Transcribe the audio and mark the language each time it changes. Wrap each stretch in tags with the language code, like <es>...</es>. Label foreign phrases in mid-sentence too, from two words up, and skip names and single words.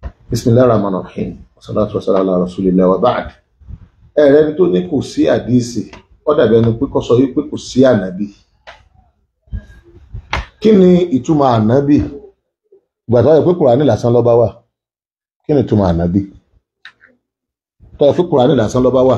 <ar>بسم الله الرحمن الرحيم. والصلاة والسلام على رسول الله وبعد.</ar> <yo>Ẹni tó ní kò sí àdíìsì, ó dàbí ẹni pé kó sọ wípé kò sí ànábì. Kí ni ìtumọ̀ ànábì? Ìgbà tó yẹ pé Kùránì lásán ló bá wà. Kí ni ìtumọ̀ ànábì? Tó yẹ pé Kùránì lásán ló bá wà.</yo>